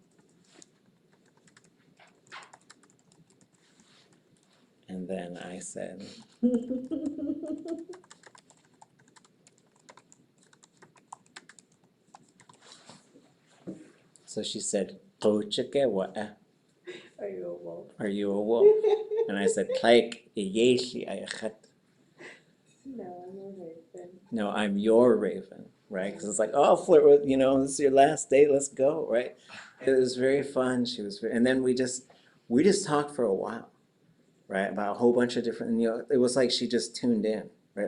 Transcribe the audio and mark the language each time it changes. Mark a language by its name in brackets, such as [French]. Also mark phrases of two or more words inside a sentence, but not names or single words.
[English] And then I said, so she said, "Qochake Are you a wolf? are you a wolf?" And I said, "Like [Tlingit] yeexʼ aayí." [English] No, I'm a raven. No, I'm your raven, right? Because it's like, oh, flirt with, this is your last date, let's go, right? It was very fun. She was, and then we just talked for a while, right? About a whole bunch of different, it was like she just tuned in, right?